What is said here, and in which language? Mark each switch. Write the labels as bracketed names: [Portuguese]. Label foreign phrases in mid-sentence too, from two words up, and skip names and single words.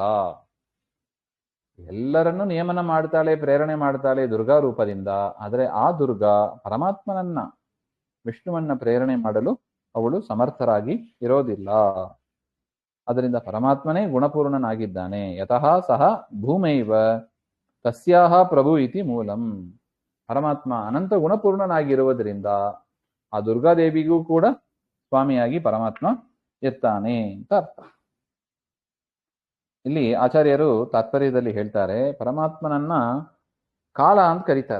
[Kannada] ಎಲ್ಲರನ್ನು ನಿಯಮನ ಮಾಡ್ತಾಳೆ, ಪ್ರೇರಣೆ ಮಾಡ್ತಾಳೆ ದುರ್ಗಾ ರೂಪದಿಂದ. ಆದರೆ ಆ ದುರ್ಗಾ ಪರಮಾತ್ಮನನ್ನ, ವಿಷ್ಣುವನ್ನ ಪ್ರೇರಣೆ ಮಾಡಲು ಅವಳು ಸಮರ್ಥರಾಗಿ ಇರೋದಿಲ್ಲ. ಅದರಿಂದ ಪರಮಾತ್ಮನೇ ಗುಣಪೂರ್ಣನಾಗಿದ್ದಾನೆ. [Sanskrit] ಯತಃ ಸಹ ಭೂಮೈವ ತಸ್ಯಾಹ ಪ್ರಭು ಇತಿ ಮೂಲಂ. [Kannada] ಪರಮಾತ್ಮ ಅನಂತ ಗುಣಪೂರ್ಣನಾಗಿರುವುದರಿಂದ ಆ ದುರ್ಗಾದೇವಿಗೂ ಕೂಡ ಸ್ವಾಮಿಯಾಗಿ ಪರಮಾತ್ಮ ಇರ್ತಾನೆ ಅಂತ ಅರ್ಥ. ಇಲ್ಲಿ ಆಚಾರ್ಯರು ತಾತ್ಪರ್ಯದಲ್ಲಿ ಹೇಳ್ತಾರೆ, ಪರಮಾತ್ಮನನ್ನ ಕಾಲ ಅಂತ ಕರೀತಾರೆ.